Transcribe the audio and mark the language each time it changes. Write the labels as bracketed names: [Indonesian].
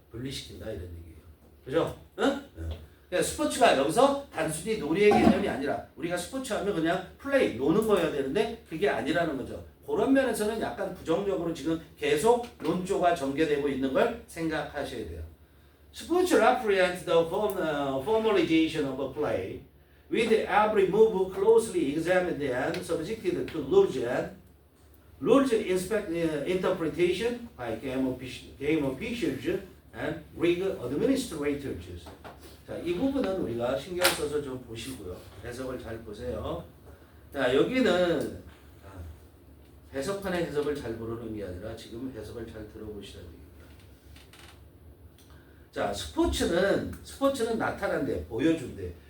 [Korean] 분리시킨다 이런 얘기예요. 그죠? 응? 그러니까 스포츠가 여기서 단순히 놀이의 개념이 아니라 우리가 스포츠 하면 그냥 플레이 노는 거여야 되는데 그게 아니라는 거죠. 그런 면에서는 약간 부정적으로 지금 계속 논조가 전개되고 있는 걸 생각하셔야 돼요. [English] Sports represent the formalization of a play, with every move closely examined and subjected to rules interpretation by game officials and league administrators. [Korean] 자, 이 부분은 우리가 신경 써서 좀 보시고요. 해석을 잘 보세요. 자, 여기는 해석판의 해석을 잘 모르는 게 아니라 지금 해석을 잘 들어보시라는 얘기입니다. 자, 스포츠는 나타난대, 보여준대.